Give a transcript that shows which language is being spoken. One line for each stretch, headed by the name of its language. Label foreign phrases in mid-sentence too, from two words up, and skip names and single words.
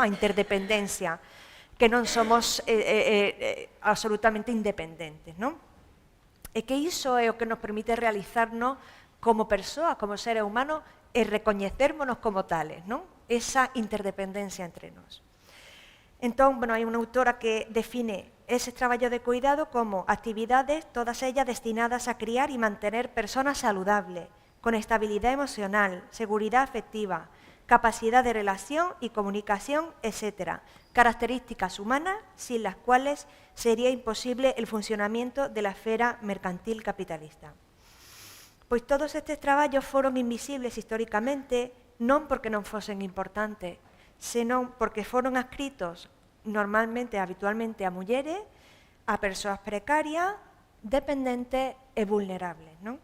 Galician: A interdependencia, que non somos absolutamente independentes, non? E que iso é o que nos permite realizarnos como persoas, como seres humanos, e recoñecérmonos como tales, non? Esa interdependencia entre nós. Entón, bueno, hai unha autora que define ese traballo de cuidado como actividades,
Spanish: todas ellas destinadas a criar y mantener personas saludables, con estabilidad emocional, seguridad afectiva, capacidad de relación y comunicación, etc. Características humanas sin las cuales sería imposible el funcionamiento de la esfera mercantil capitalista.
Galician: Pois todos estes traballos foron invisibles históricamente non porque non fosen importantes, senón porque foron adscritos normalmente, habitualmente, a mulleres, a persoas precarias, dependentes e vulnerables, non?